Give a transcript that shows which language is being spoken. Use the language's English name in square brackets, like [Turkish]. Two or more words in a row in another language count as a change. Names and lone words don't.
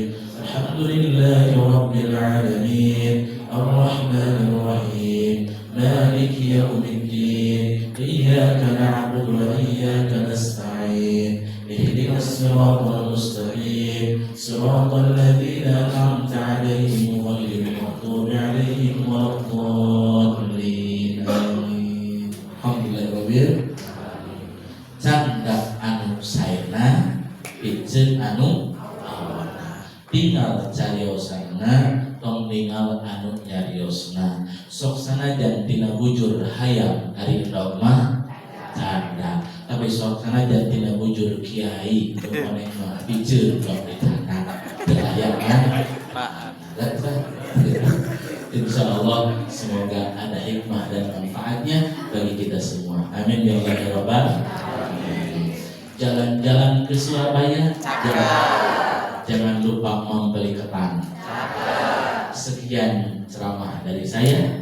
[Arabic] الحمد لله رب العالمين الرحمن الرحيم مالك يوم الدين إياك نعبد وإياك نستعين اهدنا الصراط المستقيم صراط الذين أنعمت عليهم غير المغضوب عليهم ولا الضالين آمين. Alhamdulillah. [Sundanese] Candak anu saena pijeun anu tinggal cariosana tong tinggal anu nyariosna. Sok sanajan tina bujur hayam ari mah canda, tapi sok sanajan tina bujur kiai maneh mah pijeun tong ditana teu aya manfaat. [Indonesian] Insyaallah semoga ada hikmah dan manfaatnya bagi kita semua. [Arabic] آمين يا الله يا رب العالمين. [Indonesian] Jalan-jalan ke Surabaya jangan lupa membeli ketan. Sekian ceramah dari saya.